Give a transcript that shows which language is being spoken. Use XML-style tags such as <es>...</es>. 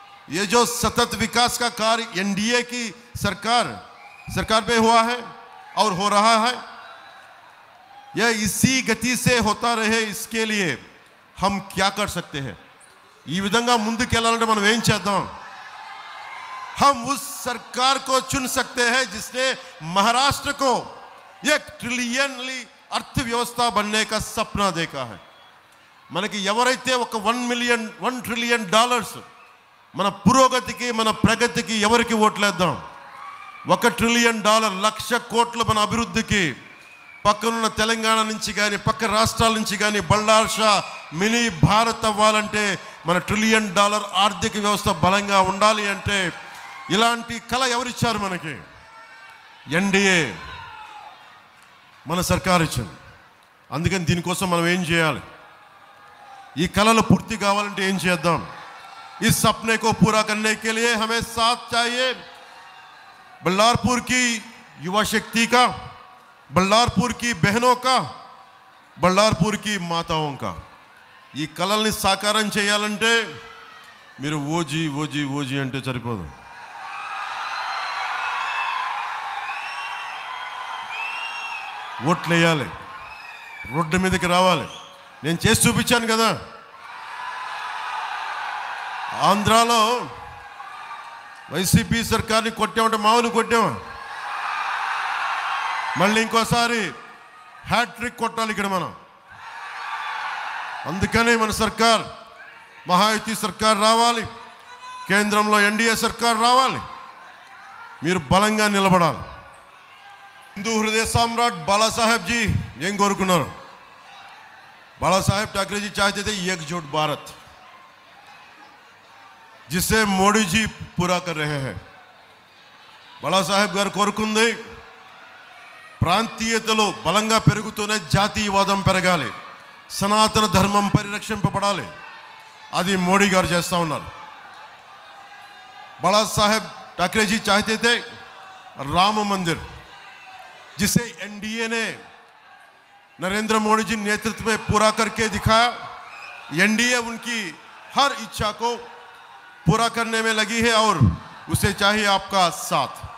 <hi>ये जो सतत विकास का कार्य एनडीए की सरकार पे हुआ है और हो रहा है, यह इसी गति से होता रहे, इसके लिए हम क्या कर सकते हैं?</hi> <te>ఈ విధంగా ముందుకెళ్ళాలంటే మనం ఏం చేద్దాం?</te> <hi>हम उस सरकार को चुन सकते हैं जिसने महाराष्ट्र को $1 ट्रिलियन अर्थव्यवस्था बनने का सपना देखा है।</hi> <te>మనకి ఎవరైతే ఒక $1 ట్రిలియన్ మన పురోగతికి, మన ప్రగతికి ఎవరికి ఓట్లేద్దాం? $1 ట్రిలియన్, 1,00,000 కోట్ల మన అభివృద్ధికి పక్కనున్న తెలంగాణ నుంచి కానీ పక్క రాష్ట్రాల నుంచి కానీ బళ్ళార్షా మినీ భారత్ అవ్వాలంటే మన $1 ట్రిలియన్ ఆర్థిక వ్యవస్థ బలంగా ఉండాలి అంటే ఇలాంటి కళ ఎవరిచ్చారు మనకి? ఎన్డీఏ మన సర్కార్ ఇచ్చింది। అందుకని దీనికోసం మనం ఏం చేయాలి? ఈ కళలు పూర్తి కావాలంటే ఏం చేద్దాం?</te> <hi>इस सपने को पूरा करने के लिए हमें साथ चाहिए बल्लारपुर की युवा शक्ति का, बल्लारपुर की बहनों का, बल्लारपुर की माताओं का।</hi> <te>ఈ కలల్ని సాకారం చేయాలంటే మీరు ఓజీ ఓజీ ఓజీ అంటే సరిపోదు. ఓట్లు వేయాలి, రోడ్డు మీదకి రావాలి. నేను చేసి చూపించాను కదా. ఆంధ్రాలో వైసీపీ సర్కార్ని కొట్టామంటే మామూలు కొట్టామా? మళ్ళీ ఇంకోసారి హ్యాట్రిక్ కొట్టాలి ఇక్కడ మనం. అందుకనే మన సర్కార్ మహాయుతి సర్కార్ రావాలి, కేంద్రంలో ఎన్డీఏ సర్కార్ రావాలి. మీరు బలంగా నిలబడాలి. హిందూ హృదయ సామ్రాట్ బాలాసాహెబ్ జీ ఏం కోరుకున్నారు?</te> <hi>బాలాసాహెబ్ ठाकरे जी चाहते थे एकजुट भारत, जिसे మోడీ जी पूरा कर रहे हैं.</hi> <te>బాలాసాహెబ్ గారు కోరుకుంది ప్రాంతీయతలో బలంగా పెరుగుతూనే జాతీయవాదం పెరగాలి, సనాతన ధర్మం పరిరక్షింపబడాలి. అది మోడీ గారు చేస్తూ ఉన్నారు.</te> <hi>బాలాసాహెబ్ ठाकरे जी चाहते थे राम मंदिर, जिसे एनडीए ने नरेंद्र मोदी जी नेतृत्व में पूरा करके दिखाया. एनडीए उनकी हर इच्छा को पूरा करने में लगी है और उसे चाहिए आपका साथ.</hi>